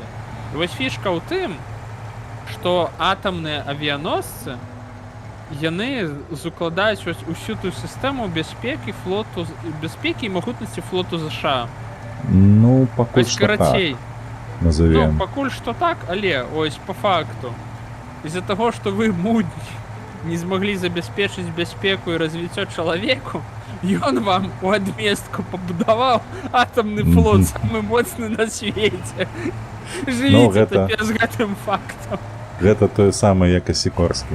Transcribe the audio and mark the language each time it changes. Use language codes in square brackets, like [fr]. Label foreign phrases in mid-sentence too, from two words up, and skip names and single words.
[be] І вось фішка ў тым, што атамныя авіяносцы яны закладаюць усю ту сістэму бяспекі і магутнасці флоту США. Ну, пакуль што так. Назовем. Ну, пакуль што так, але ось по факту. [ru] Из-за того, [be] што вы мудні не змаглі забяспечыць бяспеку і развіццё чалавеку, ён вам у адместку пабудаваў атамны флот самы моцны на свеце. Жывіце цяпер з гэтым фактам. Гэта тое самае, як і Сікорскі.